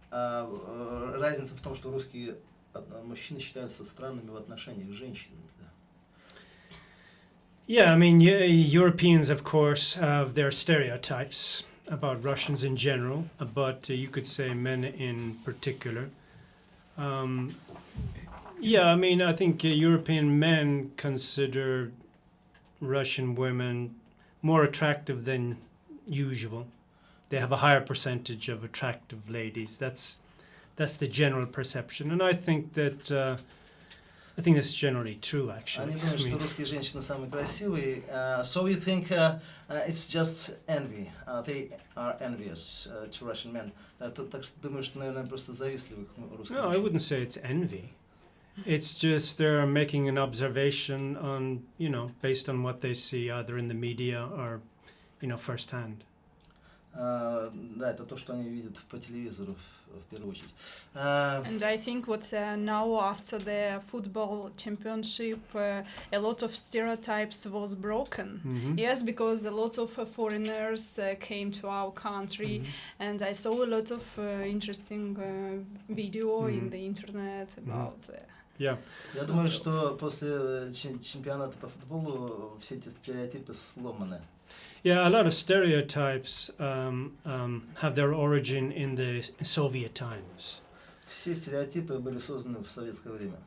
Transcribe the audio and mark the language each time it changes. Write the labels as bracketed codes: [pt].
[ru] Разница в том, что русские мужчины считаются странными в отношениях с женщинами. [en] Yeah, I mean, Europeans, of course, have their stereotypes about Russians in general, but you could say men in particular. Yeah, I mean, I think European men consider Russian women more attractive than usual. They have a higher percentage of attractive ladies. That's the general perception, and I think that. I think that's generally true, actually. [ru] Они думают, что русские женщины самые красивые. [en] So you think it's just envy? They are envious to Russian men. [ru] Так что думаю, что, наверное, просто завистливы к русским. [en] No, I wouldn't say it's envy. It's just they're making an observation on, based on what they see either in the media or, firsthand. [ru] Да, это то, что они видят по телевизору в первую очередь. [en] And I think what now after the football championship, a lot of stereotypes was broken. Mm-hmm. Yes, because a lot of foreigners came to our country, and I saw a lot of interesting video in the internet about. Yeah. [ru] Я думаю, что после чемпионата по футболу все эти стереотипы сломаны. [en] Yeah, a lot of stereotypes have their origin in the Soviet times. [ru] Все стереотипы были созданы в советское время.